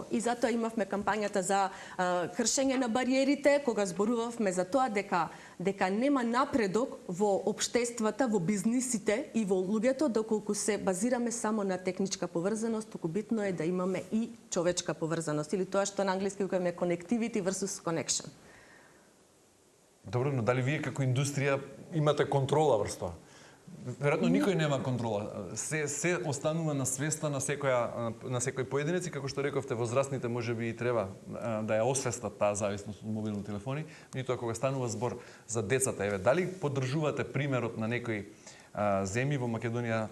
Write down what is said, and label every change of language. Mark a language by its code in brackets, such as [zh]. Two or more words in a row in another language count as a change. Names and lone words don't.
[mk] И затоа имавме кампањата за кршење на бариерите, кога зборувавме за тоа дека нема напредок во општествата, во бизнисите и во луѓето доколку се базираме само на техничка поврзаност, туку битно е да имаме и човечка поврзаност, или тоа што на англиски викаме [en] connectivity versus connection. [mk] Добро, но дали вие како индустрија имате контрола врз тоа? Веројатно никој нема контрола. Се останува на свеста на секој поединец, и како што рековте, возрастните можеби и треба да ја освестат таа зависност од мобилни телефони, меѓутоа кога станува збор за децата, еве, дали поддржувате примерот на некои земји во Македонија?